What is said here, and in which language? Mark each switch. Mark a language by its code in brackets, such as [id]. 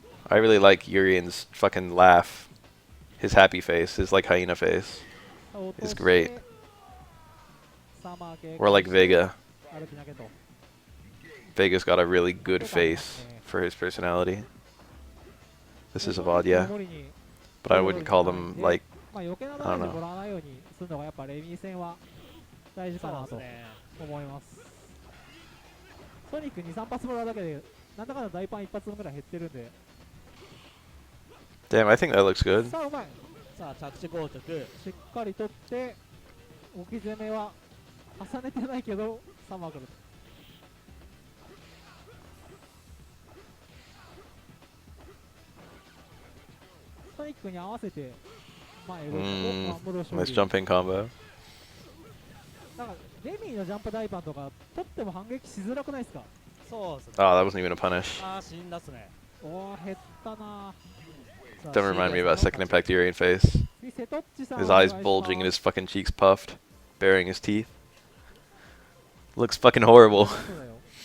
[en] I really like Urian's fucking laugh. His happy face, his like hyena face. Is great. Or like Vega. Vega's got a really good face for his personality. This is a VOD, yeah. But I wouldn't call them like, [ja] まあ余計なダメージもらわないようにするのがやっぱレミー戦は大事かなと思います。ソニック2、3発もらうだけでなんだかんだ大パン1発分ぐらい減ってるんで。 [en] damn, I think that looks good. [ja] さあうまい。さあ着地硬直。しっかり取って置き攻めは重ねてないけどサマー来る。ソニックに合わせて前動いて、戻し [en] Nice jumping combo. [ja] なんかレミーのジャンプ大パンとか取っても反撃しづらくないですか？そうですね。 [en] Oh, that wasn't even a punish. [ja] ああ、死んだっすね。おお減ったな。 [en] Don't remind me about second impact Urian face. [ja] 次瀬戸っちさん [en] His [ja] お願い [en] eyes [ja] します。 [en] bulging and his fucking cheeks puffed, baring his teeth. Looks fucking horrible. [ja] そうだよ。